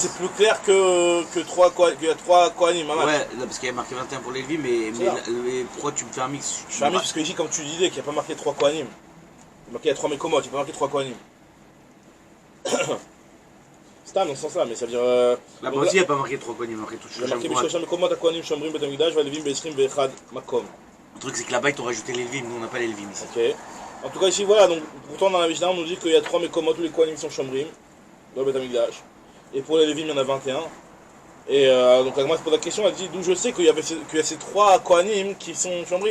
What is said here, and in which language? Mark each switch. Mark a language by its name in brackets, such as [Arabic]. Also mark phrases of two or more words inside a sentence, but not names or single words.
[French] c'est plus clair qu'il y a 3 Kohanim. Ouais, là, parce qu'il y a marqué 21 pour les Lévi, mais pourquoi tu me fais un mix? Je fais un mix parce que ici, comme tu disais, qu'il n'y a pas marqué 3 Kohanim. Il y a marqué 3 Mekomot, il n'y a pas marqué 3 Kohanim. C'est un dans ce sens-là, mais ça veut dire... Là-bas donc aussi, il n'y a pas marqué 3 Kohanim, il y a marqué tout il y a Shlosham marqué Komot. [Hebrew] בשלשה מקומות כהנים שומרים בית המקדש והלוים בעשרים ובאחד מקום. [French] Le truc, c'est que là-bas, ils t'ont rajouté les Lévi, nous, on n'a pas les Lévi ici. Ok. En tout cas, ici, voilà, donc pourtant dans la Mishnah, on nous dit qu'il y a 3 Mekomot, tous les Kohanim sont Shomrim, dans le Bet Hamikdash. Et pour les Lévim, il y en a 21. Et donc la Gemara se pose la question, elle dit d'où je sais qu'il y a ces 3 Kohanim qui sont Shomrim.